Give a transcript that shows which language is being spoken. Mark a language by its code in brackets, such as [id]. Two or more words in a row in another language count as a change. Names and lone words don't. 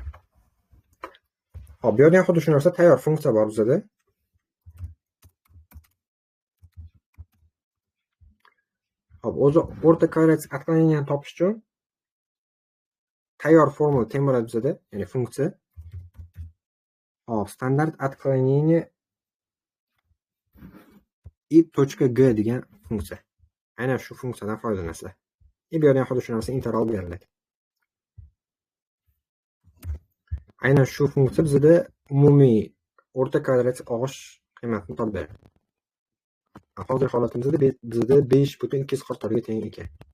[uz] Hop, bu yerda ham xuddi shu narsa tayyor funksiya bor bizda. Hop, o'zi o'rta kvadratik отклонениeni topish uchun tayyor formula teng bo'ladi bizda, ya'ni funksiya. Hop, standart отклонение i точка g degan funksiya. Aynan shu funksiyadan foydalanasizlar. Bu yerda ham xuddi shu narsa integral beriladi. Aynan shu funksiya bizda umumiy o'rta kvadratik og'ish qiymatini topib beradi. Hozir holatimizda bizda 5,244 ga teng ekan.